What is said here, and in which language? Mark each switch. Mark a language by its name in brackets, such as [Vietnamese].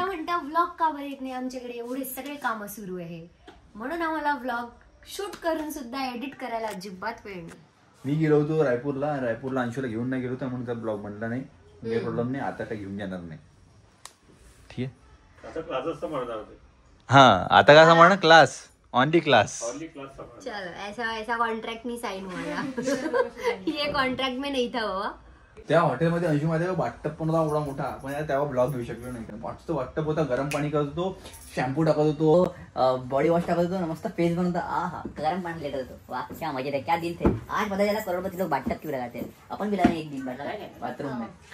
[Marathi] म्हणता व्लॉग का बरं येत नाही आमच्याकडे, एवढे सगळे काम सुरू आहे म्हणून आम्हाला व्लॉग शूट करून सुद्धा एडिट करायला अजिबात वेळ नाही. मी गेलो होतो रायपूरला अंशूला घेऊन नाही गेलो होतो म्हणून त्या ब्लॉग म्हणला नाही. काही प्रॉब्लेम नाही, आता काय घेऊन जाणार नाही. ठीक आहे. आता क्लासेस म्हणणार होते. हा आता काय म्हणा, class only class. Only class म्हणणार. [Hindi] चलो ऐसा कॉन्ट्रैक्ट नहीं साइन हुआ. ये कॉन्ट्रैक्ट में नहीं था बाबा. [Marathi] त्या हॉटेलमध्ये अंशू माझ्या बाथटब पण होता एवढा मोठा, पण यार तेव्हा ब्लॉग घेऊ शकलो नाही. बाथटब होता, गरम पाणी करत होतो, शॅम्पू टाकत होतो, बॉडी वॉश टाकत होतो, मस्त फेस बनवता. हा गरम पाणी लेट होतो. [Hindi] वाह क्या मजे थे, क्या दिन थे. आज पता चला करोड़पति लोग बाथटब क्यों लगाते हैं. अपन भी लगाए एक दिन बाथरूम में.